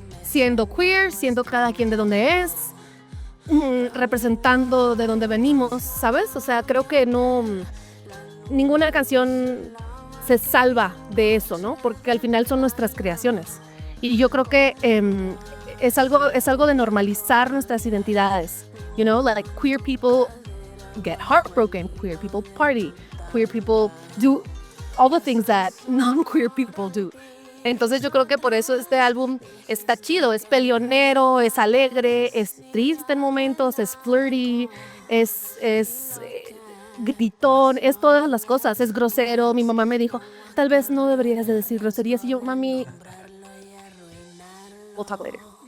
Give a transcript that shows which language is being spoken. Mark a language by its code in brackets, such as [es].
[es] siendo queer, siendo cada quien de donde es, representando de donde venimos, ¿sabes? O sea, creo que no, ninguna canción se salva de eso, ¿no? Porque al final son nuestras creaciones. Y yo creo que es algo de normalizar nuestras identidades. [en] You know, like queer people get heartbroken, queer people party, queer people do all the things that non-queer people do. [es] Entonces yo creo que por eso este álbum está chido, es peleonero, es alegre, es triste en momentos, es flirty, es gritón, es todas las cosas, es grosero. Mi mamá me dijo, tal vez no deberías de decir groserías. Y yo, mami, we'll talk later.